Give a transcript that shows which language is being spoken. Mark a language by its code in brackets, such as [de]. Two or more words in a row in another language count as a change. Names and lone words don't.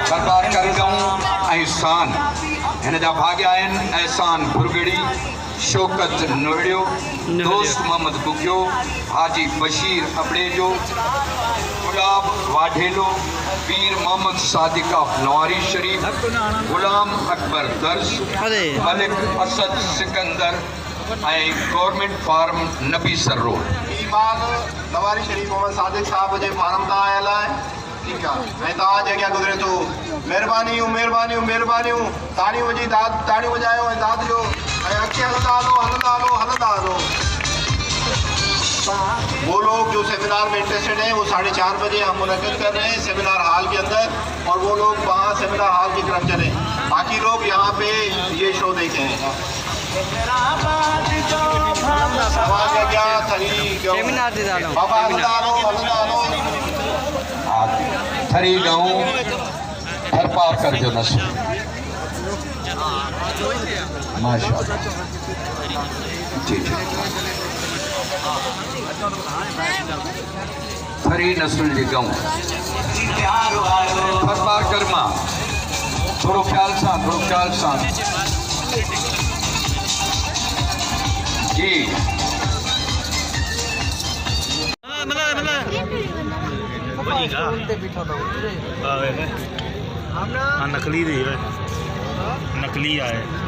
[sd] सरदार कर गऊं ऐं सान, हिन जा भाग्या आहिनि एहसान भुरगड़ी, शौकत नोड़ियो, दोस्त मोहम्मद गुगियो, हाजी बशीर अबड़ेजो, गुलाब वाढेलो, पीर मोहम्मद सादिका नवारी शरीफ, गुलाम अकबर दर्श, मलिक असद सिकंदर ऐं गवर्नमेंट फार्म नबी सर रोड। बाग नवारी शरीफ मोहम्मद सादिक साहब जे फार्म तां आयल आहे। [ur] ٹھیک ہے, [sd] ऐं तव्हां जे अॻियां गुज़रे थो। महिरबानियूं महिरबानियूं महिरबानियूं, ताड़ियूं वॼी ताड़ियूं वॼायो ऐं दाद ॾियो ऐं अॻिते हलंदा हलो हलंदा हलो हलंदा हलो। [ur] وہ لوگ جو سیمینار میں انٹرسٹڈ ہیں وہ 4:30 بجے ہم منعقد کر رہے ہیں سیمینار ہال کے اندر، اور وہ لوگ وہاں سیمینار ہال کی طرف چلیں، باقی لوگ یہاں پے یہ شو دیکھیں. [sd] थरी गऊं थरपारकर जो नस्ल, माशाअल्लाह जी जी। थरी नस्ल जी गऊं थरपारकर मां, थोड़ो ख्याल सां जी। नकली दी है, नकली आए।